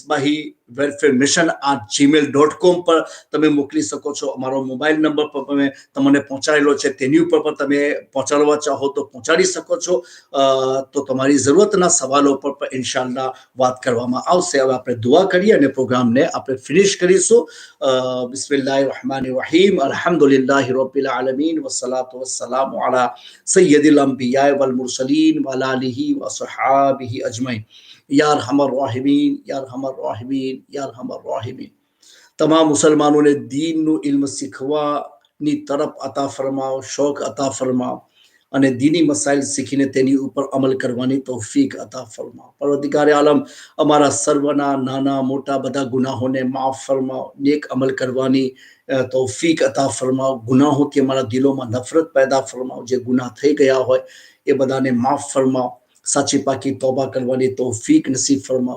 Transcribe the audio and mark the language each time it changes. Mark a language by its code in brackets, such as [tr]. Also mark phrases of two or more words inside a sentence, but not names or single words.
[gu] misbahivelfaremission@gmail.com પર તમે મોકલી શકો છો. અમારો મોબાઈલ નંબર પર તમે તમને પહોંચાડેલો છે, તેની ઉપર પણ તમે પહોંચાડવા ચાહો તો પહોંચાડી શકો છો. તો તમારી જરૂરતના સવાલો પર પણ ઇન્શાલ્લાહ વાત કરવામાં આવશે. હવે આપણે દુઆ કરીએ અને પ્રોગ્રામને આપણે ફિનિશ કરીશું. [ar] بسم الله الرحمن الرحيم الحمد لله رب العالمين والصلاة والسلام على سيد الأنبياء والمرسلين وعلى آله وأصحابه أجمعين يا أرحم الراحمين يا أرحم الراحمين يا أرحم الراحمين. [gu] તમામ મુસલમાનોને દીનનું ઇલ્મ શીખવા ની તરફ અતા ફરમાવો, શોખ અતા ફરમાવો અને દીની મસાઇલ શીખીને તેની ઉપર અમલ કરવાની તૌફીક અતા ફરમાવો. પરવરદિગારે આલમ અમારા સર્વના નાના મોટા બધા ગુનાહોને માફ ફરમાવો, નેક અમલ કરવાની તૌફીક અતા ફરમાવો, ગુનાહોથી અમારા દિલોમાં નફરત પેદા ફરમાવો, જે ગુનાહ થઈ ગયા હોય એ બધાને માફ ફરમાવો, સાચી પાકી તોબા કરવાની તૌફીક નસીબ ફરમાવો.